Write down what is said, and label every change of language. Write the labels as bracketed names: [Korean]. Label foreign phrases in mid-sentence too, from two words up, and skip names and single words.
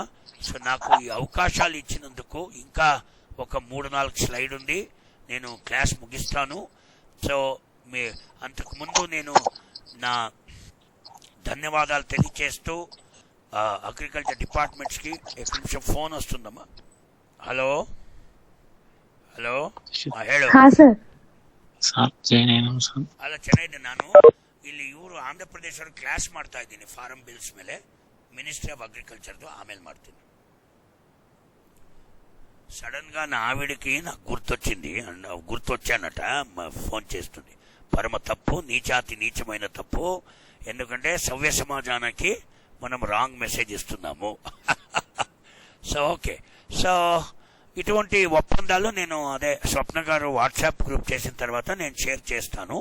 [Telugu] సో నాకు ఈ అవకాశాలు ఇచ్చినందుకు ఇంకా ఒక 3-4 స్లైడ్ ఉంది, నేను క్లాస్ ముగిస్తాను. సో అంతకుముందు నేను నా ధన్యవాదాలు తెలియచేస్తూ [English] agriculture departmentski [Telugu] ఒక నిమిషం ఫోన్ వస్తుందమ్మా. [Kannada] హలో ಹೇಳು. ಅಲ್ಲ, ಚೆನ್ನಾಗಿದೆ. ನಾನು ಇಲ್ಲಿ ಆಂಧ್ರಪ್ರದೇಶ ಕ್ಲಾಸ್ ಮಾಡ್ತಾ ಇದ್ದೀನಿ [English] farm bills [Kannada] ಮೇಲೆ, ಮಿನಿಸ್ಟ್ರಿ ಆಫ್ ಅಗ್ರಿಕಲ್ಚರ್ದು. ಆಮೇಲೆ ಮಾಡ್ತೀನಿ. [Telugu] సడన్ గా నా ఆవిడికి నాకు గుర్తొచ్చానట, ఫోన్ చేస్తుంది. పరమ తప్పు, నీచమైన తప్పు. ఎందుకంటే సవ్య సమాజానికి మనం [English] wrong message [Telugu] ఇస్తున్నాము. [English] so okay, so [Telugu] ఇటువంటి ఒప్పందాలు నేను స్వప్న గారు [English] WhatsApp group [Telugu] చేసిన తర్వాత నేను షేర్ చేస్తాను.